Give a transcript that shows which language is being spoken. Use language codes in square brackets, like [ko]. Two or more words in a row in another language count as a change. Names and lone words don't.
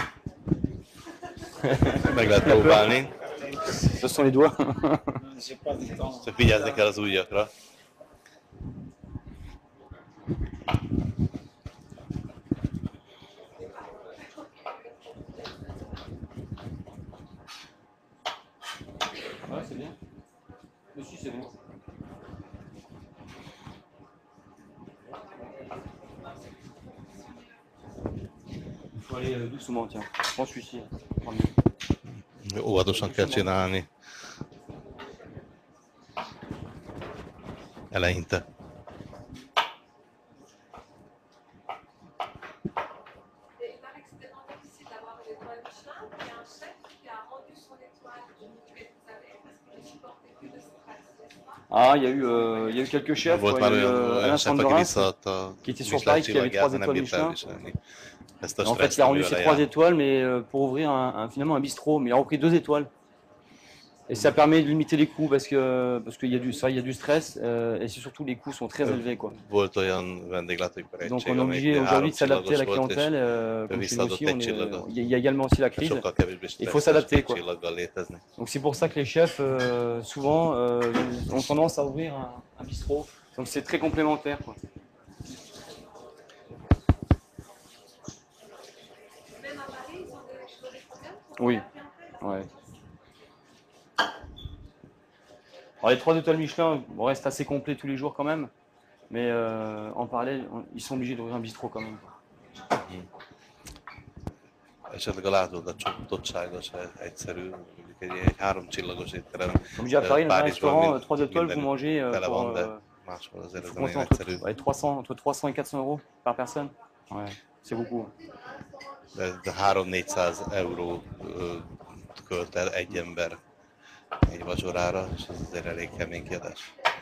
[hu] Meg lehet próbálni. [fr] Ce sont les doigts. [hu] Csak vigyázni kell az ujjakra. [fr] Ouais, c'est bien. Mais si, c'est bon. Il faut aller doucement, tiens. Prends celui-ci. [hu] Óvatosan kell csinálni. Eleinte. [fr] Ah, il y a eu quelques chefs, [hu] Volt [fr] quoi. [hu] már [fr] Il y a eu [hu] olyan [fr] Alain [hu] chef, aki [fr] Sandrin, [hu] visszaadta [fr] qui était sur Michelin Paris, qui avait 3 [hu] csillagját, nem [fr] étoiles [hu] bírta [fr] Michelin. [hu] elviselni. Ezt a [fr] En fait, [hu] stresszt, [fr] il a rendu [hu] ami [fr] ses [hu] vele [fr] 3 [hu] jár. [fr] étoiles, mais pour ouvrir finalement un bistrot. Mais il a repris 2 étoiles. Et ça permet de limiter les coûts parce qu'il y a du stress et surtout les coûts sont très élevés, quoi. [hu] Volt olyan vendéglátóipar [fr] Donc [hu] egység, [fr] on est [hu] amelyik [fr] obligé aujourd'hui de s'adapter à la [hu] háromcsillagos volt, és [fr] clientèle. [hu] ő [fr] Comme chez nous [hu] visszaadott [fr] aussi, [hu] egy csillagot. [fr] il y a également aussi la crise. [hu] Sokkal kevésbé [fr] Il faut [hu] stresszes [fr] s'adapter, [hu] egy [fr] quoi. [hu] csillaggal létezni. [fr] Donc c'est pour ça que les chefs, souvent, ont tendance à ouvrir un bistrot. Donc c'est très complémentaire, quoi. Oui, ouais. Alors les 3 étoiles Michelin restent assez complets tous les jours quand même, mais en parallèle, ils sont obligés d'ouvrir un bistrot quand même. [hu] Esetleg a látogatottsága se egyszerű, mondjuk egy 3 csillagos étterem. [fr] Comme j'ai à Paris, dans un restaurant 3 étoiles, vous [hu] mindenütt [fr] mangez [hu] tele [fr] pour, [hu] van, de máshol azért ez [fr] faut [hu] nem [fr] compter [hu] olyan egyszerű. [fr] entre 300 et 400 euros par personne. Ouais, c'est beaucoup. [hu] De 300-400 euró költ el egy ember egy vacsorára, és ez azért elég kemény kiadás.